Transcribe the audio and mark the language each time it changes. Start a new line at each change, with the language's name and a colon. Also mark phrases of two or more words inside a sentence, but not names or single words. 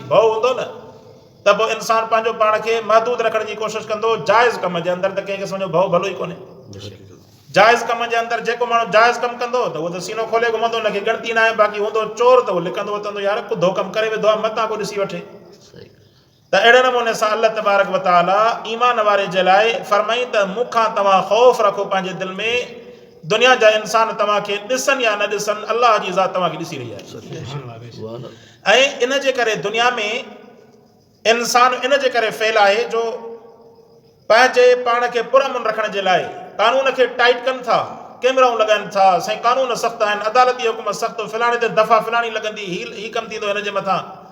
Sindhi: भउ हूंदो न, त पोइ इंसानु पंहिंजो पाण खे महदूद रखण जी कोशिशि कंदो जाइज़ कम जे अंदरि, त कंहिंखे सम्झो भउ भलो ई कोन्हे। जाइज़ कम जे अंदरि जेको माण्हू जाइज़ कमु कंदो त उहो त सीनो खोले घुमंदो, हुनखे ॻणती न आहे। बाक़ी हूंदो चोर त उहो लिखंदो वठंदो, यार कुधो कमु करे वेंदो आहे, मतां को ॾिसी वठे। त अहिड़े नमूने सां
Arabic: الله تبارك وتعالى
Sindhi: ईमान वारे जे लाइ फरमाई त मूंखां तव्हां ख़ौफ़ रखो पंहिंजे दिलि में। दुनिया जा इंसान तव्हांखे ॾिसनि या न ॾिसनि, अल्लाह जी ज़ात तव्हांखे ॾिसी रही आहे। ऐं इन जे करे दुनिया में इंसान इन जे करे फेल आहे जो पंहिंजे पाण खे पुरअमन रखण जे लाइ कानून खे टाइट कनि था, कैमराऊं लॻाइनि था, साईं कानून सख़्तु आहिनि, अदालती हुकुम सख़्तु, फलाणे ते दफ़ा फलाणी लॻंदी, ही कमु थींदो हिन जे मथां।